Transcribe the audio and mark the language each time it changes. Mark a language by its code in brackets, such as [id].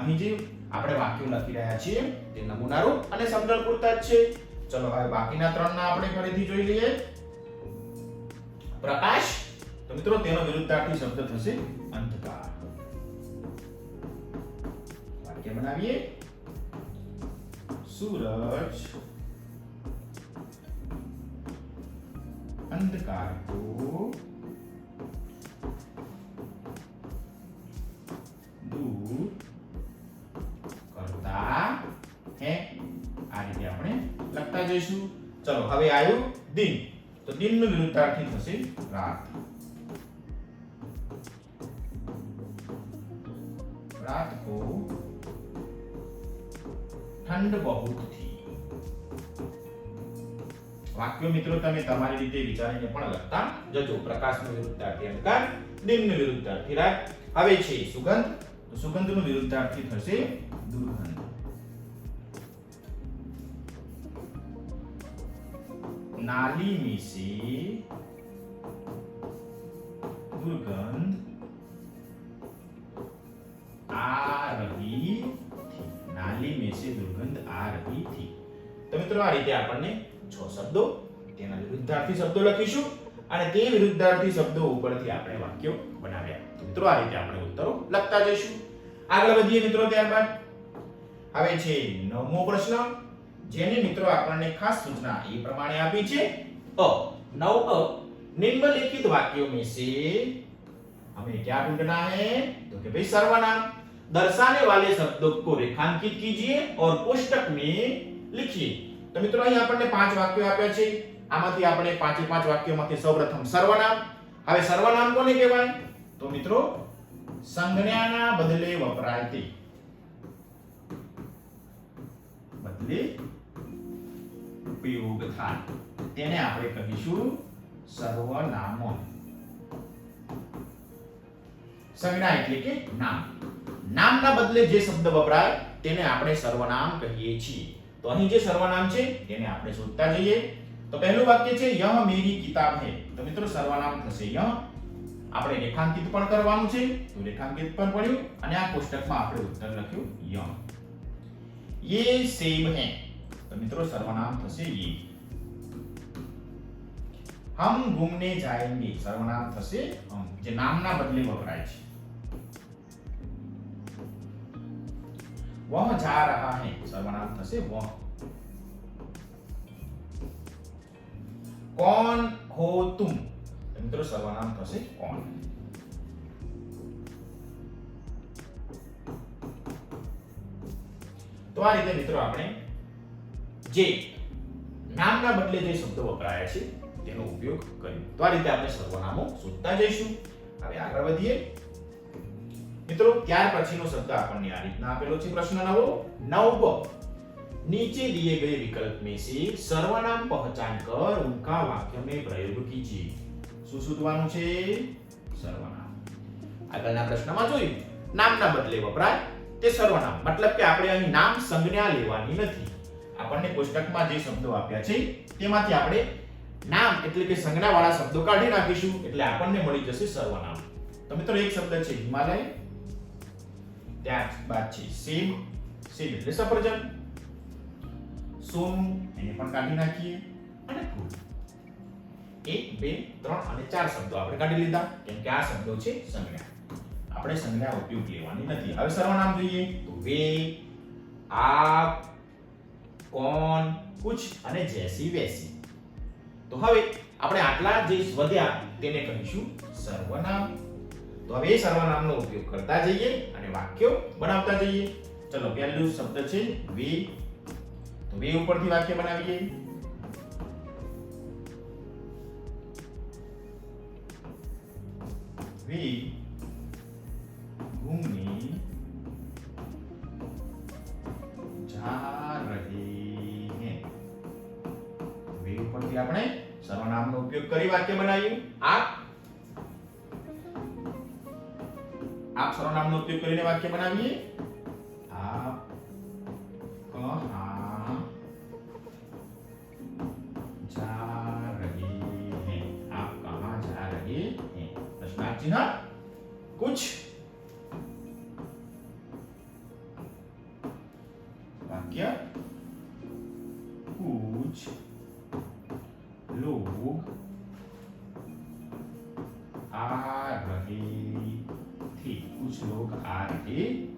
[gu] અહીં જે આપણે વાક્યો લખી રહ્યા છીએ તે નમૂનારૂપ અને સમજણ પૂરતા જ છે। ચલો હવે બાકીના ત્રણના આપણે ફરીથી જોઈ લઈએ। પ્રકાશ, તો મિત્રો તેનો વિરુદ્ધાર્થી શબ્દ થશે અંધકાર। વાક્ય બનાવીએ। [hi] सूरज अंधकार को दूर करता है। [gu] આ રીતે આપણે લખતા જઈશું। ચલો હવે આવ્યું દિન, તો દિનનું વિરુદ્ધાર્થી થશે રાત। [hi] रात को ठंड बहुत थी। [gu] વાક્યો મિત્રો તમે તમારી રીતે વિચારીને પણ લખતા જજો। પ્રકાશનો વિરુદ્ધાર્થી અંધકાર, દિનનો વિરુદ્ધાર્થી રાત। હવે છે સુગંધ, તો સુગંધનો વિરુદ્ધાર્થી થશે દુર્ગંધ। [hi] नाली में से दुर्गंध आ रही थी। नाली में से दुर्गंध आ रही थी। [gu] તો મિત્રો આ રીતે આપણને 6 શબ્દો તેના વિરુદ્ધાર્થી શબ્દો લખીશું અને તે વિરુદ્ધાર્થી શબ્દો ઉપરથી આપણે વાક્યો બનાવ્યા। તો મિત્રો આ રીતે આપણે ઉત્તરો લખતા જઈશું। આગળ વધીએ મિત્રો। ત્યારબાદ હવે છે 9મો પ્રશ્ન, જેની મિત્રો આપણને ખાસ સૂચના એ પ્રમાણે આપી છે। [hi] 9 निम्नलिखित वाक्यों में से हमें क्या ढूंढना है? तो कि भाई सर्वनाम दर्शाने वाले शब्दों को रेखांकित कीजिए और कोष्टक में लिखिए। तो मित्रों [gu] અહીં આપણને 5 વાક્યો આપ્યા છે। આમાંથી આપણે 5 વાક્યોમાંથી સૌપ્રથમ સર્વનામ। હવે સર્વનામ કોને કહેવાય? તો મિત્રો સંજ્ઞાના બદલે વપરાય તે, બદલે ઉપયોગ થાય તેને આપણે કહીશું સર્વનામ। સંજ્ઞા એટલે કે નામ, નામના બદલે જે શબ્દ વપરાય તેને આપણે સર્વનામ કહીએ છીએ। તો અહીં જે સર્વનામ છે તેને આપણે શોધતા જઈએ। તો પહેલું વાક્ય છે [hi] यह मेरी किताब है। [gu] તો મિત્રો સર્વનામ થશે यह। આપણે રેખાંકિત પણ કરવાનું છે, તો રેખાંકિત પણ પડ્યું અને આ કોષ્ટકમાં આપણે ઉત્તર લખ્યું यह। [hi] ये सेब है। तो मित्रों सर्वनाम [gu] थશે [hi] ये। हम घूमने जाएंगे। [gu] सर्वनाम थશે हम, જે નામના બદલે વપરાય છે। [hi] वह जा रहा है। सर्वनाम [gu] थશે [hi] वह। कौन हो तुम। तो मित्रों सर्वनाम [gu] थશે [hi] कौन। [gu] તો આ રીતે મિત્રો આપણે જે નામના બદલે જે શબ્દો વપરાયા છે તેનો ઉપયોગ કર્યો। તો આ રીતે આપણે સર્વનામો શોધતા જઈશું। હવે આગળ વધીએ મિત્રો। ત્યાર પછીનો શબ્દ આપણને આ રીતના આપેલો છે। પ્રશ્ન 9 [hi] नीचे दिए गए विकल्प में से सर्वनाम पहचान कर उनका वाक्य में प्रयोग कीजिए। [gu] શું શોધવાનું છે? સર્વનામ। આગળના પ્રશ્નમાં જોયું નામના બદલે વપરાય તે સર્વનામ, मतलब કે આપણે અહીં નામ સંજ્ઞા લેવાની નથી। આપણને કોષ્ટકમાં જે શબ્દો આપ્યા છે તેમાંથી આપણે નામ એટલે કે સંજ્ઞા વાળા શબ્દો કાઢી નાખીશું, એટલે આપણને મળી જશે સર્વનામ। તો મિત્રો એક શબ્દ છે હિમાલય, ત્યારબાદ છે સેબ, સેબ એટલે સફરજન, સોનું એને પણ કાઢી નાખીએ અને ફૂલ। 1 2 3 અને 4 શબ્દો આપણે કાઢી લીધા કેમ કે આ શબ્દો છે સંજ્ઞા। આપણે સંજ્ઞા ઉપયોગ લેવાની નથી। હવે સર્વનામ જોઈએ તો वे, आप, कौन, कुछ અને जैसी वैसी। તો હવે આપણે આટલા જે વધ્યા તેને કહીશું સર્વનામ। તો હવે એ સર્વનામનો ઉપયોગ કરતા જઈએ અને વાક્યો બનાવતા જઈએ। ચલો પહેલું શબ્દ છે वे। તો वे ઉપરથી વાક્ય બનાવીએ। [hi] वे घूमने जा रहे हैं। [gu] वे ઉપરથી આપણે સર્વનામનો ઉપયોગ કરી વાક્ય બનાવ્યું। આપ સર્વનામનો ઉપયોગ કરીને વાક્ય બનાવીએ। આપ [hi] कहाँ जा रहे हैं, आप कहाँ जा रहे हैं, प्रश्नार्थ चिन्ह कुछ वाक्य कुछ लोग आ रहे थे, कुछ लोग आ रहे थे।